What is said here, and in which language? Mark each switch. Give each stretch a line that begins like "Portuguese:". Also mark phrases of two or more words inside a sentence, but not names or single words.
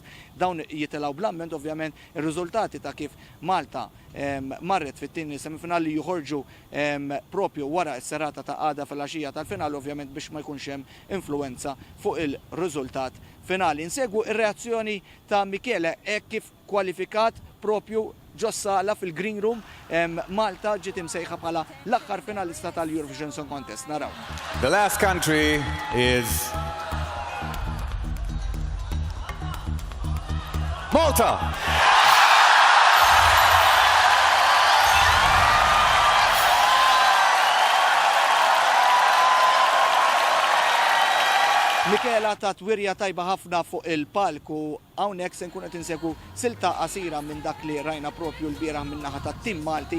Maltese: Dawn jitilgħu blamment ovvjament ir-riżultati ta' kif Malta marret fit-tieni semifinali joħorġu propju wara s-serata ta' għada fil-għaxija tal-finali, ovvjament biex ma jkunx hemm influenza fuq il-riżultat finali. Insegwu ir-reazzjoni ta' Michela hekk kif kwalifikat propju ġossala fil-Green Room. Malta ġiet imsejħa bħala l-aħħar finalista tal-Eurovision Song Contest. Naraw.
English: The last country is Malta.
Maltese: Michela ta' wirja tajba ħafna fuq il-palku, hawnhekk se nkun qed insegwu silta qasira minn dak li rajna propju l-bieraħ min-naħa tat-tim Malti.